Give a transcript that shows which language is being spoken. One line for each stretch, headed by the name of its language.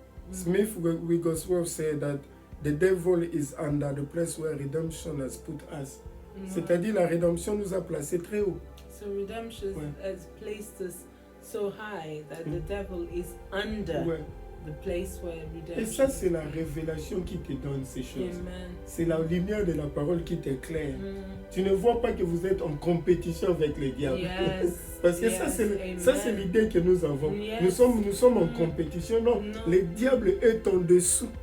English: Smith Wigglesworth said that the devil is under the place where redemption has put us.
French: C'est-à-dire la rédemption nous a placés très haut.
English: So redemption has placed us so high that the devil is under the place where redemption.
French: Et ça, c'est la révélation qui te donne ces choses. C'est la lumière de la parole qui t'éclaire. Tu ne vois pas que vous êtes en compétition avec les diables. Parce que ça, c'est l'idée que nous avons. Nous sommes en compétition. Non, le diable est en dessous.